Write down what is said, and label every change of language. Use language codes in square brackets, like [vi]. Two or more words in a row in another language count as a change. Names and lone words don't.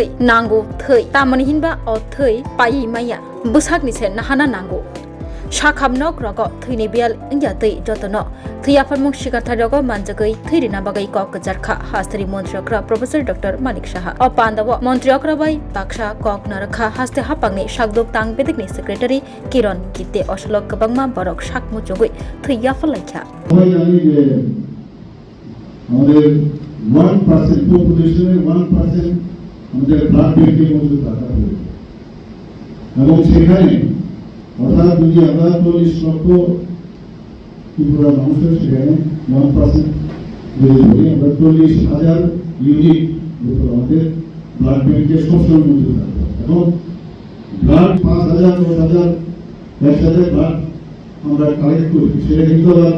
[trp] नांगौ थै तामनि हिनबा अ थै पायि माया बुसागनिसे नाहाना नांगौ साखामनक रग थैनि बियाल इंया तै जतनो थैयाफरमुं शिकारथा रग मानजगै थैरिना बागै कक गजारखा हास्तानि मन्त्रिग्रा प्रोफेसर डॉक्टर मानिक साहा अ पान्दाव मन्त्रिग्रा बाय बाक्सा कक नारखा हास्ते हापांनि सागदुक तां बेदेकनि सेक्रेटारि किरण गीते असलक गबांमा बरक साकमु जगै थैयाफर लायखा [bn] আমাদের 1% পপুলেশনের 1% আমাদের [en] blood bank's [bn] মধ্যে থাকা হবে এবং সেখানে অর্থাৎ যদি আমরা 40 লক্ষ ত্রিপুরা মানুষের সেখানে 1% যদি বলি আমরা 40,000 ইউনিট আমাদের [en] blood bank's [bn] সবসময় মধ্যে থাকবে এবং ব্লাড 5,000 10,000 1,000 ব্লাড আমরা কালেক্ট করি সেটা কিন্তু